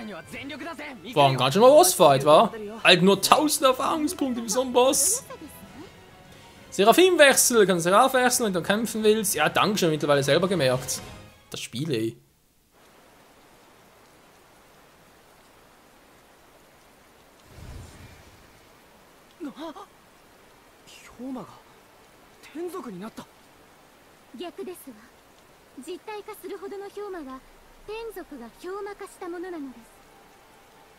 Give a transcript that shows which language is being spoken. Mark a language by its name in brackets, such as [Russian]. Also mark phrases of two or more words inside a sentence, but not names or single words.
[German] War ein ganz schön mal Bossfight, war? Halt nur 1000 Erfahrungspunkte wie so ein Boss. Seraphim-Wechsel, kannst Seraph wechseln, wenn du kämpfen willst. Ja, danke schon, mittlerweile selber gemerkt. Das Spiel, ey. [Japanese] 逆ですわ。実体化するほどの氷魔が天族が氷魔化したものなのです。